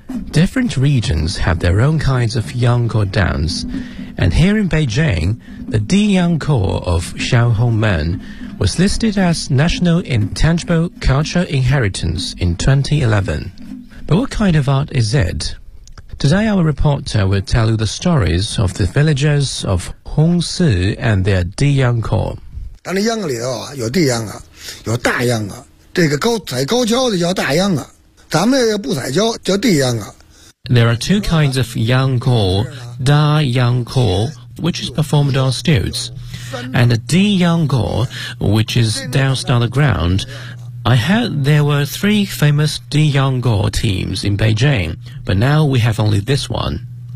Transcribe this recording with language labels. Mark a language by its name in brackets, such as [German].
[English] Different regions have their own kinds of Yangkou dance, and here in Beijing, the Di Yangkou of Xiaohongmen. Was listed as National Intangible Cultural Inheritance in 2011. But what kind of art is it? Today our reporter will tell you the stories of the villagers of Hongsi and their Di Yangkou. [Chinese] 但是秧里头啊，有地秧啊，有大秧啊，这个高采高跷的叫大秧啊，咱们要不采跷叫地秧啊。 [English] There are two kinds of Yangkou, Da Yangkou, which is performed on stilts. And a Di Yangkou, which is danced on the ground. I heard there were three famous Di Yangkou teams in Beijing, but now we have only this one.